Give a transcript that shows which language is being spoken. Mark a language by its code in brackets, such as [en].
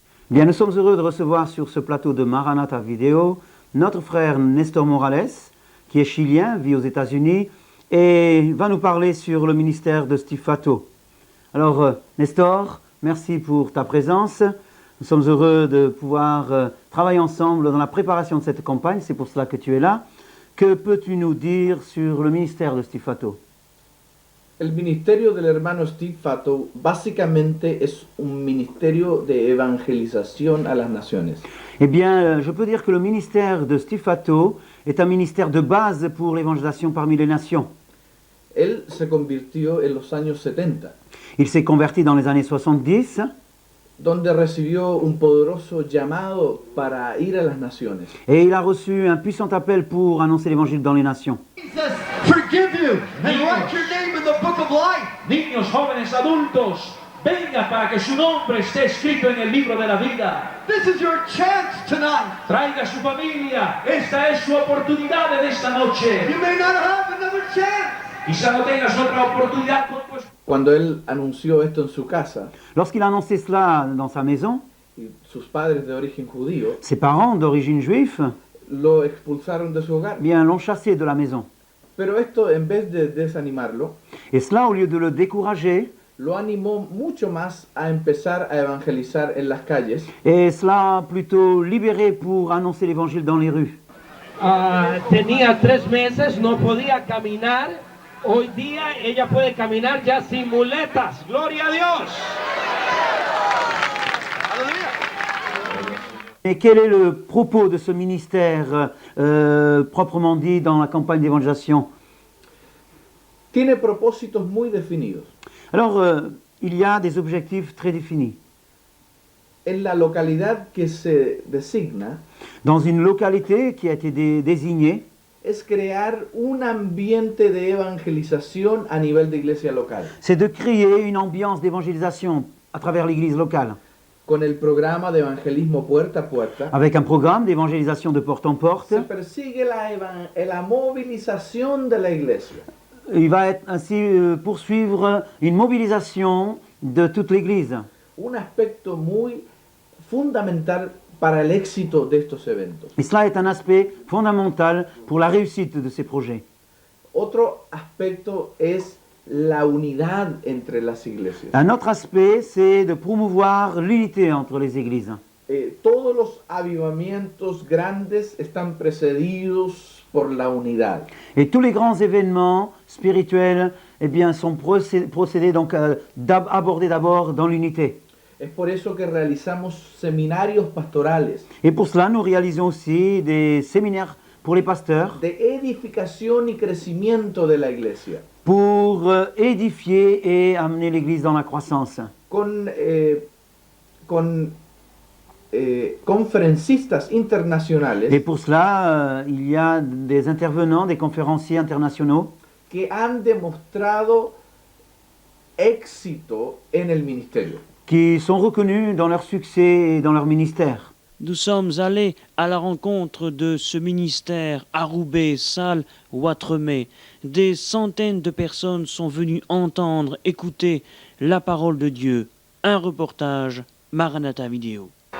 [fr] Bien, nous sommes heureux de recevoir sur ce plateau de Maranatha Vidéo notre frère Nestor Morales, qui est chilien, vit aux États-Unis, et va nous parler sur le ministère de Steve Fatto. Alors, Nestor, merci pour ta présence. Nous sommes heureux de pouvoir travailler ensemble dans la préparation de cette campagne, c'est pour cela que tu es là. Que peux-tu nous dire sur le ministère de Steve Fatto? [es] El ministerio del hermano Steve Fatto básicamente es un ministerio de evangelización a las naciones. [fr] Eh bien, je peux dire que le ministère de Steve Fatto est un ministère de base pour l'évangélisation parmi les nations. [es] Él se convirtió en los años 70, [fr] Il s'est converti dans les années 70, [es] donde recibió un poderoso llamado para ir a las naciones. [fr] et il a reçu un puissant appel pour annoncer l'évangile dans les nations. [en] Jesus forgive you and write your name in the book of life. [es] Niños, jóvenes, adultos, vengan para que su nombre esté escrito en el libro de la vida. [en] This is your chance tonight. [es] Traiga a su familia. Esta es su oportunidad en esta noche. [en] You may not have another chance. [es] Quizá no tengas otra oportunidad con tu esposa. Cuando él anunció esto en su casa, [fr] Lorsqu'il a annoncé cela dans sa maison, [es] y sus padres de origen judío [fr] ses parents d'origine juive [es] lo expulsaron de su hogar. [fr] bien l'ont chassé de la maison. [es] Pero esto, en vez de desanimarlo, [fr] Et cela, au lieu de le décourager, [es] lo animó mucho más a empezar a evangelizar en las calles. [fr] et cela a plutôt libéré pour annoncer l'évangile dans les rues. [es] Tenía 3 meses, no podía caminar. Hoy día ella puede caminar ya sin muletas. ¡Gloria a Dios! [fr] Et quel est le propos de ce ministère, proprement dit, dans la campagne d'évangélisation? [es] Tiene propósitos muy definidos. [fr] Alors, il y a des objectifs très définis. [es] En la localidad que se designa, [fr] Dans une localité qui a été désignée, [es] es crear un ambiente de evangelización a nivel de iglesia local, [fr] c'est de créer une ambiance d'évangélisation à travers l'église locale, [es] con el programa de evangelismo puerta a puerta. [fr] avec un programme d'évangélisation de porte en porte. [es] Se persigue la movilización de la iglesia. [fr] Il va être ainsi poursuivre une mobilisation de toute l'église. [es] Un aspecto muy fundamental para el éxito de estos eventos. [fr] Et cela est un aspect fondamental pour la réussite de ces projets. [es] Otro aspecto es la unidad entre las iglesias. [fr] Un autre aspect, c'est de promouvoir l'unité entre les églises. [es] Todos los avivamientos grandes están precedidos por la unidad. [fr] Et tous les grands événements spirituels eh bien, sont procédés donc abordés d'abord dans l'unité. [es] Es por eso que realizamos seminarios pastorales [fr] Et pour cela, nous réalisons aussi des séminaires pour les pasteurs [es] de edificación y crecimiento de la iglesia, [fr] pour édifier et amener l'Église dans la croissance. [es] con conferencistas internacionales [fr] Et pour cela, il y a des intervenants, des conférenciers internationaux [es] que han demostrado éxito en el ministerio. [fr] qui sont reconnus dans leur succès et dans leur ministère. Nous sommes allés à la rencontre de ce ministère à Roubaix, Salles, Ouatremet. Des centaines de personnes sont venues entendre, écouter la parole de Dieu. Un reportage, Maranatha Vidéo.